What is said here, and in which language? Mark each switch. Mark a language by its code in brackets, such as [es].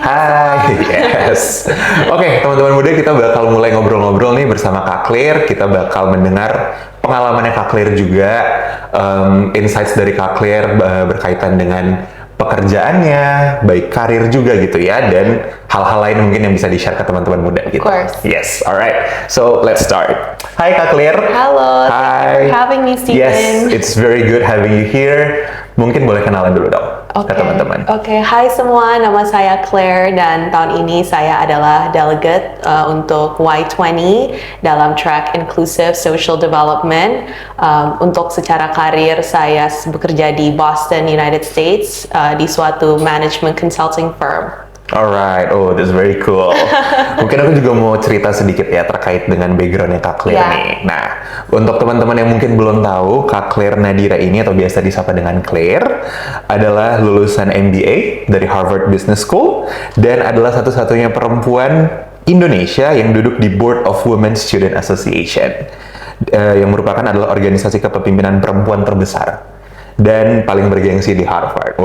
[id] Hai, yes. Oke, teman-teman muda, kita bakal mulai ngobrol-ngobrol nih bersama Kak Claire. Kita bakal mendengar pengalamannya Kak Claire juga, insights dari Kak Claire berkaitan dengan pekerjaannya, baik karir juga gitu ya, dan hal-hal lain mungkin yang bisa di-share ke teman-teman muda gitu. [en] Of course. Yes, alright. So, let's start. Hai Kak Claire. [id] Halo, [en] thank you for having me, Steven. Yes, it's very good having you here. [id] Mungkin boleh kenalan dulu dong ke teman-teman. Oke, hai semua, nama saya Claire dan tahun ini saya adalah delegate untuk Y20 dalam track Inclusive Social Development. Untuk secara karir saya bekerja di Boston, United States di suatu management consulting firm. [en] Alright, oh that's very cool. [id] Mungkin aku juga mau cerita sedikit ya terkait dengan backgroundnya Kak Claire [en] Yeah. [id] nih. Nah, untuk teman-teman yang mungkin belum tahu, Kak Claire Nadira ini atau biasa disapa dengan Claire adalah lulusan MBA dari Harvard Business School dan adalah satu-satunya perempuan Indonesia yang duduk di Board of Women Student Association, yang merupakan adalah organisasi kepemimpinan perempuan terbesar dan paling bergengsi di Harvard.